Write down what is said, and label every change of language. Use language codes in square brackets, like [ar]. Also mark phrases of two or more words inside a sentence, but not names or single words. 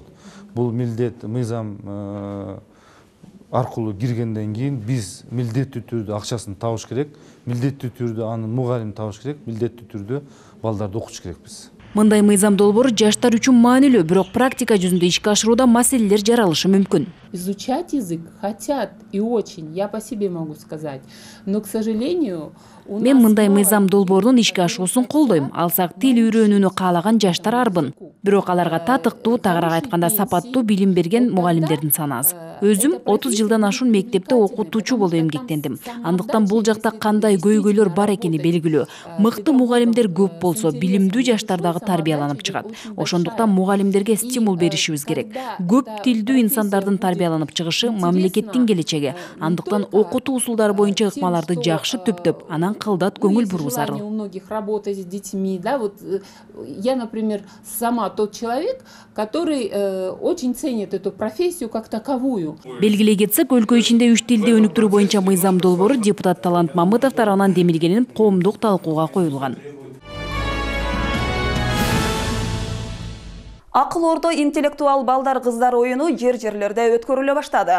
[ky] Бул милдет мыйзам аркылуу киргенден кийин биз милдеттүү түрдө акчасын табыш керек, милдеттүү түрдө аны мугалим табыш керек, милдеттүү түрдө балдарды окутуш керекпиз. Мындай мыйзам долбоору жаштар үчүн маанилүү, бирок практика жүзүндө ишке ашырууда маселелер жаралышы мүмкүн. [ru] Изучать язык хотят и очень, я по себе могу сказать, но, к сожалению, [ky] Мен мындай мыйзам долбоорунун ишке ашуусун колдойм. Алсак тил үйрөнүүнү каалаган жаштар арбын. Бирок аларга татыктуу, тагыраак айтканда сапаттуу билим берген мугалимдердин саны аз. Өзүм 30 жылдан ашуун мектепте окутуучу болуп эмгектендим. Андыктан бул жакта кандай көйгөйлөр бар экени белгилүү. Мыкты мугалимдер көп болсо, билимдүү жаштар дагы тарбияланып чыгат. Ошондуктан мугалимдерге стимул беришибиз керек. Көп тилдүү инсандардын тарбияланып чыгышы мамлекеттин келечеги. Андыктан окутуу усулдары боюнча ыкмаларды жакшы түптөп, анан кылдат көңүл буруу зарыл. [ru] У многих работа с детьми, да, вот я, например, сама тот человек, который очень ценит эту профессию как таковую. [ky] Белгилей кетсек, өлкө ичинде 3 тилди өнүктүрүү боюнча мыйзам долбоору депутат Талант Мамытов тарабынан демилгенип, коомдук талкууга коюлган. Акыл Ордо интеллектуал балдар кыздар оюну жер-жерлерде өткөрүлө баштады.